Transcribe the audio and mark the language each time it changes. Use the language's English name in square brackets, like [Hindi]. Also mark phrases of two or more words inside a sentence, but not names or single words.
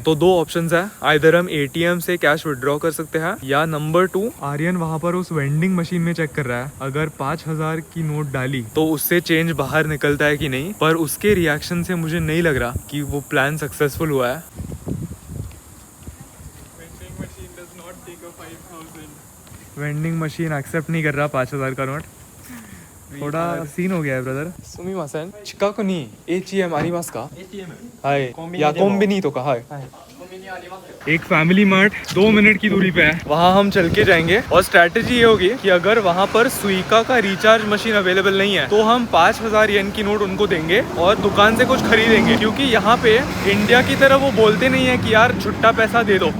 [Hindi] तो 2 ऑप्शंस है, आइदर हम ATM से [English] cash withdraw [Hindi] कर सकते हैं, या नंबर 2 आर्यन वहाँ पर उस [English] vending machine [Hindi] में चेक कर रहा है अगर 5000 की नोट डाली तो उससे चेंज बाहर निकलता है कि नहीं। पर उसके रिएक्शन से मुझे नहीं लग रहा कि वो [English] plan successful [Hindi] हुआ है। [English] vending machine accept [Hindi] नहीं कर रहा 5000 का नोट। थोड़ा सीन हो गया है ब्रदर। [Japanese] すみません、近くに ATM ありますか? ATM [Hindi] はい。या कोम्बिनी तो कहा है। [Japanese] コンビニありますよ。 [Hindi] एक फैमिली मार्ट 2 मिनट की दूरी पे है, वहाँ हम चल के जाएंगे। और स्ट्रैटेजी ये होगी कि अगर वहाँ पर सुइका का [English] recharge machine available [Hindi] नहीं है तो हम 5000 येन की नोट उनको देंगे और दुकान से कुछ खरीदेंगे। क्योंकि यहाँ पे इंडिया की तरह वो बोलते नहीं है कि यार छुट्टा पैसा दे दो।